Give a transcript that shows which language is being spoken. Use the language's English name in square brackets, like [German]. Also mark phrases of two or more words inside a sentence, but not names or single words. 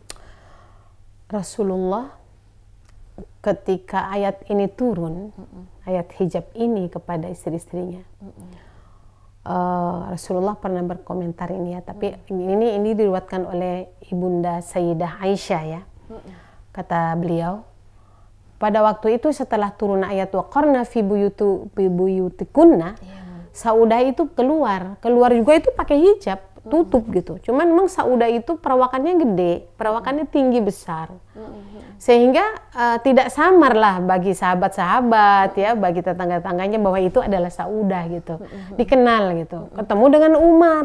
[Indonesian] Rasulullah ketika ayat ini turun, ayat hijab ini kepada istri-istrinya, Rasulullah pernah berkomentar ini ya, tapi ini diriwayatkan oleh Ibunda Sayyidah Aisyah ya. Kata beliau, pada waktu itu setelah turun ayat [Arabic] وقرن في بيوتكن, [Indonesian] saudah itu keluar juga itu pakai hijab, tutup gitu. Cuman memang saudah itu perawakannya gede, perawakannya tinggi besar. Sehingga tidak samar lah bagi sahabat-sahabat ya, bagi tetangga-tetangganya bahwa itu adalah saudah gitu. Dikenal gitu. Ketemu dengan Umar.